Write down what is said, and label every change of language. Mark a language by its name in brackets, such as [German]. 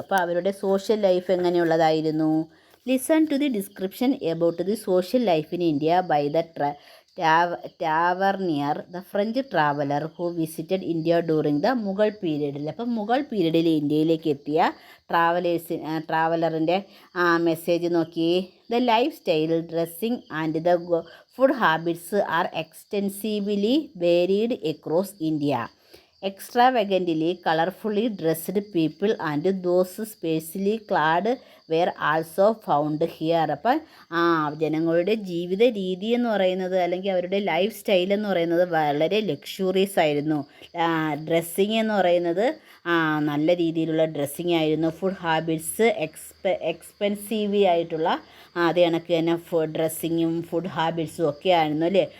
[Malayalam] അപ്പോൾ അവരുടെ social life എങ്ങനെയുള്ളതായിരുന്നു? [English] Listen to the description about the social life in India by the Tavernier, the French traveller who visited India during the Mughal പീരീഡിൽ. [Malayalam] അപ്പം മുഗൾ പീരീഡിൽ ഇന്ത്യയിലേക്ക് എത്തിയ ട്രാവലറിൻ്റെ message നോക്കി. [English] The life style, dressing and the food habits are extensively varied across India. Extravagantly, colorfully dressed people and those sparsely clad were also found here. [Malayalam] അപ്പം ജനങ്ങളുടെ ജീവിത രീതി എന്ന് പറയുന്നത്, അല്ലെങ്കിൽ അവരുടെ ലൈഫ് സ്റ്റൈൽ എന്ന് പറയുന്നത് വളരെ ലക്ഷൂറിയസ് ആയിരുന്നു. ഡ്രസ്സിങ് എന്ന് പറയുന്നത് നല്ല രീതിയിലുള്ള ഡ്രസ്സിങ് ആയിരുന്നു. ഫുഡ് ഹാബിറ്റ്സ് എക്സ്പെൻസീവ് ആയിട്ടുള്ള അത് കണക്ക് തന്നെ ഡ്രസ്സിങ്ങും ഫുഡ് ഹാബിറ്റ്സും ഒക്കെ ആയിരുന്നു അല്ലേ.